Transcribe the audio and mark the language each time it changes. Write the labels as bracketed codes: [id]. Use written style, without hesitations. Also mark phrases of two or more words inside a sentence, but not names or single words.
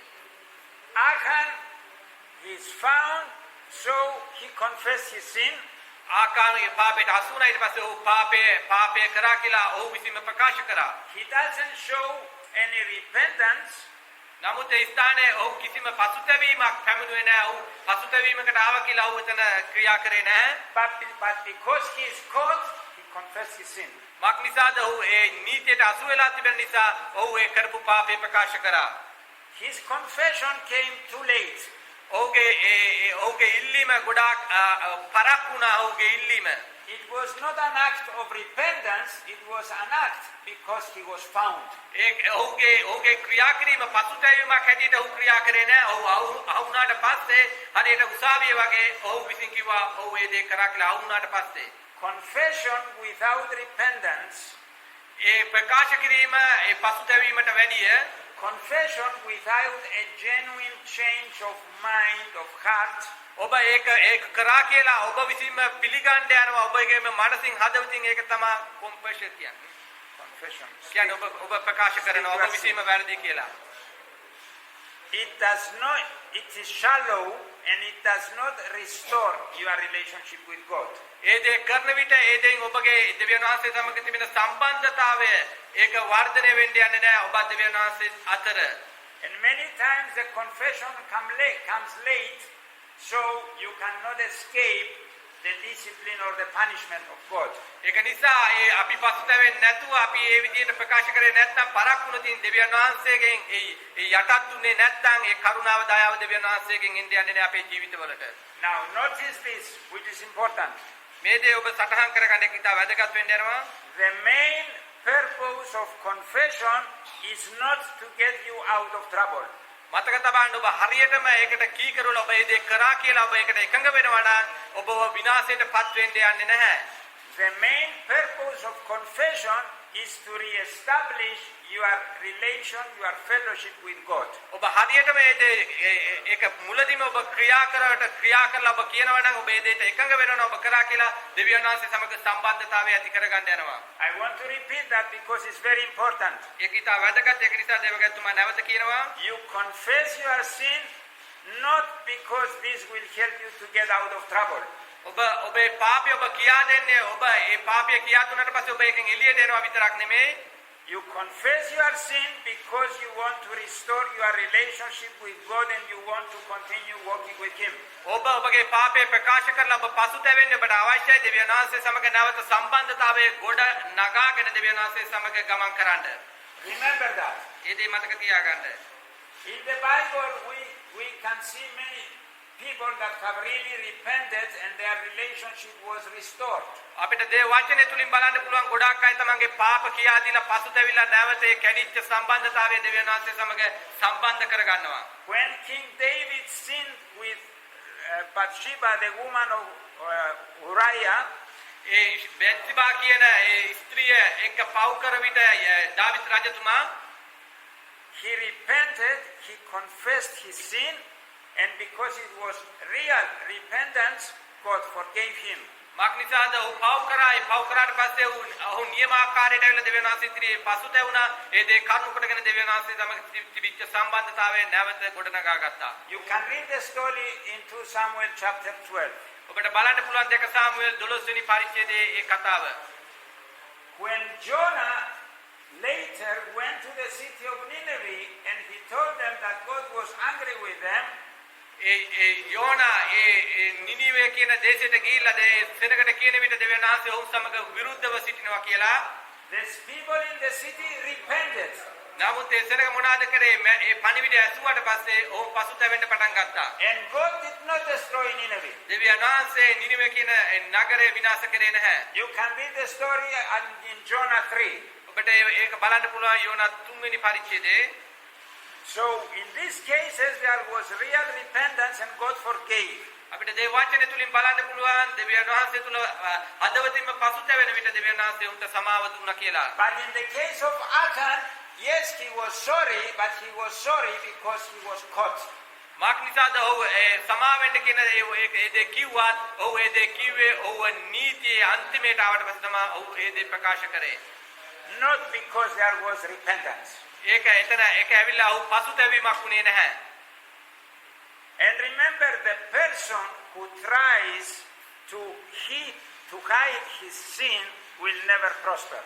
[en] Achan is found, so he confessed his sin. [si] ආකාරයේ පාපයට හසු වුණා. ඊට පස්සේ ඔහු පාපය කරා කියලා ඔහු විසින්ම ප්‍රකාශ කරා. [en] He doesn't show any repentance. [si] නමුත් ඒ ස්ථානයේ ඔහු කිසිම පසුතැවීමක් පැමිණුවේ නැහැ. ඔහු පසුතැවීමකට ආවා කියලා ඔහු එතන ක්‍රියා කරේ නැහැ. [en] But because he is caught, he confessed his sin. [si] මක් නිසාද ඔහු ඒ නීතියට අසු වෙලා තිබෙන නිසා ඔහු ඒ කරපු පාපය ප්‍රකාශ කරා. [en] His confession came too late. [si] ඔහුගේ ඉල්ලීම ගොඩාක් පරක් වුණා ඔහුගේ ඉල්ලීම. [en] it was not an act of repentance, it was an act because he was found. [si] ඒ ඔහුගේ ක්‍රියා කිරීම පසුතැවීමක් හැටියට ඔහු ක්‍රියා කරේ නැහැ. ඔහු අහුණාට පස්සේ හරියට උසාවිය වගේ ඔහු විසින් කිව්වා ඔහු ඒ දේ කරා කියලා අහුණාට පස්සේ. [en] Confession without repentance, [si] ඒ ප්‍රකාශ කිරීම ඒ පසුතැවීමට වැඩිය [en] confession without a genuine change of mind, of heart, [si] ඔබ ඒක කරා කියලා ඔබ විසින්ම පිළිගන්න යනවා ඔබගේ මනසින් හදවතින් ඒක තමයි confession කියන්නේ. confession. කියන්නේ ඔබ ප්‍රකාශ කරනවා ඔබ විසින්ම වැරදි කියලා. [en] It is shallow and it does not restore your relationship with God. [si] ඒ දේ කරන විට ඒ දෙයින් ඔබගේ දෙවියන් වහන්සේ සමග තිබෙන සම්බන්ධතාවය ඒක වර්ධනය වෙන්න යන්නේ නැහැ ඔබ දෙවියන් වහන්සේ අතර. [en] And many times the confession comes late, so you cannot escape the discipline or the punishment of God. [si] ඒක නිසා ඒ අපි පසුතැවෙන්නේ නැතුව අපි ඒ විදිහට ප්‍රකාශ කරේ නැත්නම් පරක් වුණොතින් දෙවියන් වහන්සේගෙන් ඒ යටත් උනේ නැත්නම් ඒ කරුණාව දයාව දෙවියන් වහන්සේගෙන් එන්න යන්නේ නැහැ අපේ ජීවිතවලට. [en] Now notice this, which is important. [si] මේ දේ ඔබ සටහන් කරගන්න එක ඉතා වැදගත් වෙන්න යනවා. [en] The main purpose of confession is not to get you out of trouble. [si] මතක තබන්න ඔබ හරියටම ඒකට කී කරලා ඔබ ඒ දේ කරා කියලා ඔබ ඒකට එකඟ වෙනවා නම් ඔබව විනාශයට පත් වෙන්න යන්නේ නැහැ. [en] The main purpose of confession is to re-establish your relation, your fellowship with God. [si] ඔබ හරියටම ඒ දේ ඒක මුලදීම ඔබ ක්‍රියා කරලා ඔබ කියනවා නම් ඔබ ඒ දේට එකඟ වෙනවා ඔබ කරා කියලා දෙවියන් වහන්සේ සමග සම්බන්ධතාවය ඇති කරගන්න යනවා. [en] I want to repeat that because it's very important. [si] ඒක ඉතා වැදගත්. ඒක නිසා දේවගතුමා නැවත කියනවා [en] You confess your sin not because this will help you to get out of trouble. [si] ඔබේ පාපය ඔබ කියා දෙන්නේ ඔබ ඒ පාපය කියා දුන්නාට පස්සේ ඔබ එකෙන් එළියට එනවා විතරක් නෙමෙයි. [en] You confess your sin because you want to restore your relationship with God and you want to continue walking with Him. [si] ඔබගේ පාපය ප්‍රකාශ කරලා ඔබ පසුතැවෙන්න ඔබට අවශ්‍යයි දෙවියන් වහන්සේ සමග නැවත සම්බන්ධතාවයේ ගොඩ නගාගෙන දෙවියන් වහන්සේ සමග ගමන් කරන්න. [en] Remember that. [si] ඒ දේ මතක තියාගන්න. [en] In the Bible we can see many people that have really repented and their relationship was restored. [si] අපිට දේ වචනේ තුලින් බලන්න පුළුවන් ගොඩාක් අය තමන්ගේ පාප කියා දීලා පසුතැවිලා නැවත ඒ කැඩිච්ච සම්බන්ධතාවය දෙවියන් වහන්සේ සමග සම්බන්ධ කරගන්නවා. [en] When King David sinned with Bathsheba, the woman of Uriah, [si] ඒ බෙත්සිබා කියන ඒ ස්ත්‍රිය එක්ක පව් කර විට දාවිත් රජතුමා [en] he repented, he confessed his sin, and because it was real repentance, God forgave him. [si] මාක්නිසාද ඔහු පව් කරා ඒ පව් කරාට පස්සේ ඔහු නියමාකාරයට ඇවිල්ලා දෙවියන් වහන්සේ ඉදිරියේ පසුතැවුණා. ඒ දේ කරුණු කොටගෙන දෙවියන් වහන්සේ සමග තිබිච්ච සම්බන්ධතාවය නැවත ගොඩනගා ගත්තා. [en] You can read the story in 2 Samuel chapter 12. [si] ඔබට බලන්න පුළුවන් 2 සාමුවෙල් 12 වෙනි පරිච්ඡේදයේ ඒ කතාව. [en] When Jonah later went to the city of Nineveh and he told them that God was angry with them, [si] යෝනා නිනිවේ කියන දේශයට ගිහිල්ලා සෙනගට කියන විට දෙවියන් වහන්සේ ඔහු සමග විරුද්ධව සිටිනවා කියලා. [en] the people in the city repented. [si] නමුත් ඒ සෙනග මොනවාද කරේ? ඒ පණිවිඩය ඇසුවාට පස්සේ ඔහු පසුතැවෙන්න පටන් ගත්තා. [en] And God did not destroy Nineveh. [si] දෙවියන් වහන්සේ නිනිවේ කියන නගරය විනාශ කරේ නැහැ. [en] You can read the story in Jonah 3. [si] ඔබට ඒක බලන්න පුළුවන් යෝනා 3 වෙනි පරිච්ඡේදයේ. [en] So in these cases there was real repentance and God forgave. [si] අපිට දේ වචනේ තුලින් බලන්න පුළුවන් දෙවියන් වහන්සේ තුල හදවතින්ම පසුතැවෙන විට දෙවියන් වහන්සේ උන්ට සමාව දුන්නා කියලා. [en] But in the case of Achan, yes, he was sorry, but he was sorry because he was caught. [si] මාක්නිසාද ඔහු සමාවෙන්න කියන ඒ දේ කිව්වත් ඔහු ඒ දේ කිව්වේ ඔහු නීතියේ අන්තිමයට ආවට පස්සේ තමයි ඔහු ඒ දේ ප්‍රකාශ කරේ. [en] Not because there was repentance. [si] ඒක ඇවිල්ලා ඔහු පසුතැවීමක් වුණේ නැහැ. [en] And remember, the person who tries to hide his sin will never prosper.